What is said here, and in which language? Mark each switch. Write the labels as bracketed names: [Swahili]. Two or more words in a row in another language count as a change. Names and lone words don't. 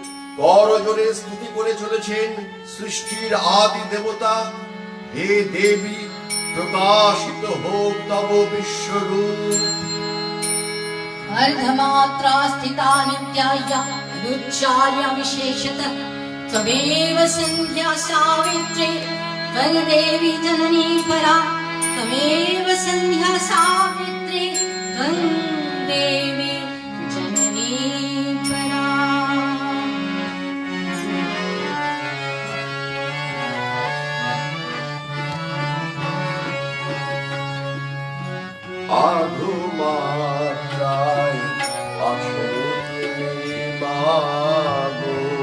[Bangla] করজোরে স্তুতি করে চলেছেন সৃষ্টির আদি দেবতা। হে দেবী প্রকাশিত হোক তব বিশ্বরূপ। [Sanskrit] अर्धमात्रा स्थिता नित्याया अनुच्चार्य विशेषतः त्वमेव सन्ध्या सावित्री त्वं देवी जननी परा त्वमेव सन्ध्या सावित्री त्वं देवी जननी परा। [Bangla] আধুমাত্রায় আছো তুমি মাগো,